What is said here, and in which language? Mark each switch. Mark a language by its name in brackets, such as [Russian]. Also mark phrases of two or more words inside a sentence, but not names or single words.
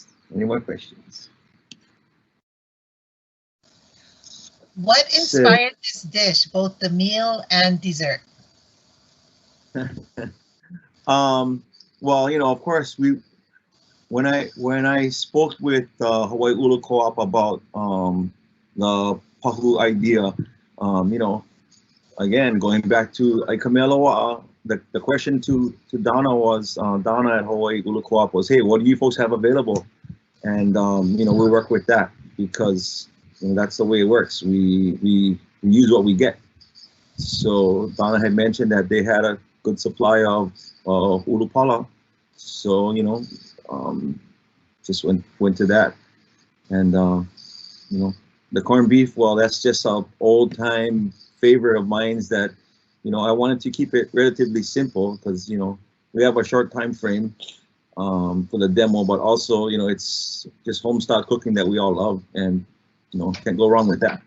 [English] Any more questions? What inspired this dish, both the meal and dessert? Well, of course, when I spoke with Hawaii ʻUlu Co-op about the pahu idea, again, going back to Kamehameha, the question to Donna was, Donna at Hawaii ʻUlu Co-op was, hey, what do you folks have available? And, we work with that because that's the way it works. We use what we get. So Donna had mentioned that they had a good supply of ʻulu pala. So, just went to that. And, the corned beef, well, that's just an old time favorite of mine that, I wanted to keep it relatively simple because, we have a short time frame for the demo, but also, it's just home style cooking that we all love, and, can't go wrong with that.